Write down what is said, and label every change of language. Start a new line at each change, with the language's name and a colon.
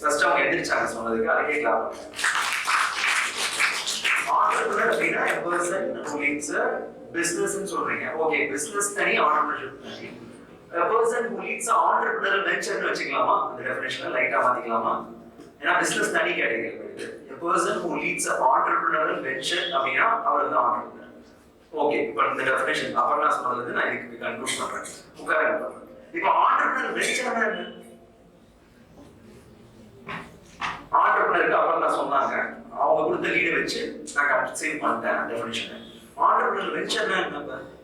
Tamil: First அவங்க எதிர்ச்சாங்க சொன்னதுக்கு அதுக்கே கிளாப் பண்ணுங்க.
English: Entrepreneur
Tamil: அப்படின்னா
English: a person who leads a business
Tamil: ன்னு சொல்றீங்க. ஓகே, business தனி, entrepreneurship தனி.
English: A person who leads a entrepreneurial venture
Tamil: ன்னு வச்சுக்கலாமா? அந்த டெஃபினிஷனை லைட்டா மாத்திக்கலாமா? ஏன்னா business தனி கேட்டகரி வருது.
English: A person who leads a entrepreneurial venture
Tamil: அப்படின்னா அவர் தான்
English: entrepreneur.
Tamil: ஓகே, இப்போ இந்த டெஃபினேஷன் அப்புறம் சொன்னது நான் இதுக்கு கன்க்ளூட் பண்றேன். உட்கார பண்றேன். இப்போ ஆண்டர்பிரினர் வெஞ்சர்னா என்ன? ஆண்டர்பிரினருக்கு அப்புறம் தான் சொன்னாங்க, அவங்க கொடுத்த லீடை வச்சு நான் சேவ் பண்ணிட்டேன் டெஃபினேஷன். ஆண்டர்பிரினர் வெஞ்சர்னா என்ன?